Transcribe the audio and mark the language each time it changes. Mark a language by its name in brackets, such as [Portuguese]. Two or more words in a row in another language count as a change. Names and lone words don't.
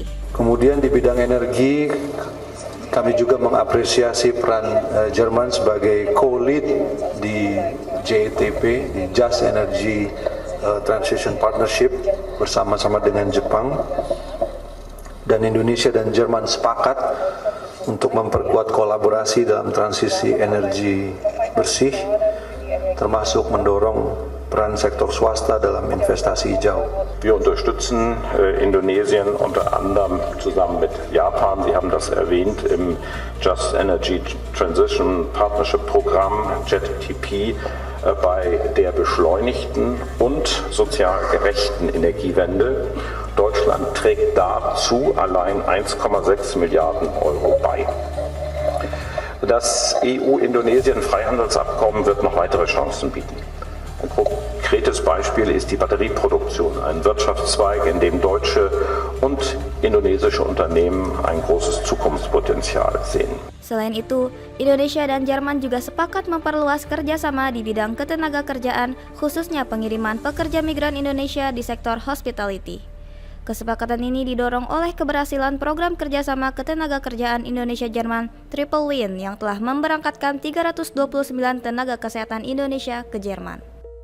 [Indonesian] Kemudian di bidang energi, kami juga mengapresiasi peran Jerman sebagai co-lead di JETP, di Just Energy Transition Partnership bersama-sama dengan Jepang. Dan Indonesia dan Jerman sepakat untuk memperkuat kolaborasi dalam transisi energi bersih, termasuk mendorong peran sektor swasta dalam investasi hijau. [German] Wir unterstützen Indonesien unter anderem zusammen mit Japan, Sie haben das erwähnt, im Just Energy Transition Partnership Programm JETP bei der beschleunigten und sozial gerechten Energiewende. Deutschland trägt dazu allein 1,6 Milliarden Euro bei. Das EU-Indonesien-Freihandelsabkommen wird noch weitere Chancen bieten. Ein konkretes Beispiel ist die Batterieproduktion, ein Wirtschaftszweig, in dem deutsche und indonesische Unternehmen ein großes Zukunftspotenzial sehen. [Indonesian] Selain itu, Indonesia dan Jerman juga sepakat memperluas kerjasama di bidang ketenagakerjaan, khususnya pengiriman pekerja migran Indonesia di sektor hospitality. Kesepakatan ini didorong oleh keberhasilan program kerjasama ketenagakerjaan Indonesia-Jerman Triple Win yang telah memberangkatkan 329 tenaga kesehatan Indonesia ke Jerman.